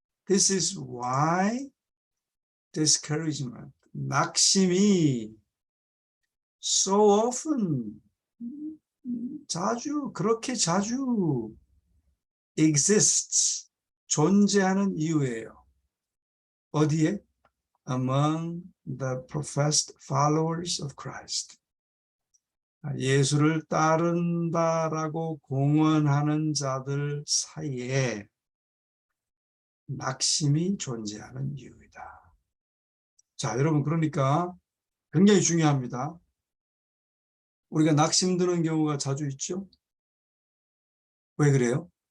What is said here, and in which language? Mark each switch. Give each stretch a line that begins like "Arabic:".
English: This is why discouragement.
Korean: 낙심이
English: so often,
Korean: 자주, 그렇게 자주
English: exists,
Korean: 존재하는 이유예요. 어디에?
English: Among the professed followers of Christ.
Korean: 예수를 따른다라고 공언하는 자들 사이에 낙심이 존재하는 이유이다. 자, 여러분, 그러니까 굉장히 중요합니다. 우리가 낙심 드는 경우가 자주 있죠? 왜 그래요?